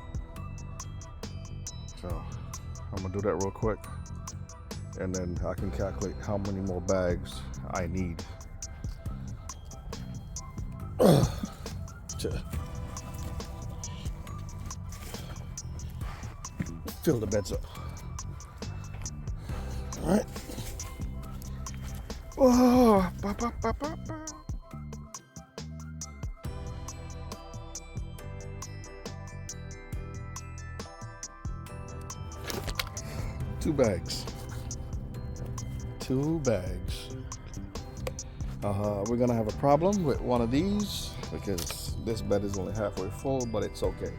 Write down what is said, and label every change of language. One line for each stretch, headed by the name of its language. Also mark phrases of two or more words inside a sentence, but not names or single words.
English: So I'm gonna do that real quick, and then I can calculate how many more bags I need to fill the beds up. All right. Oh, ba, ba, ba, ba, ba. Two bags. We're gonna have a problem with one of these because this bed is only halfway full, but it's okay.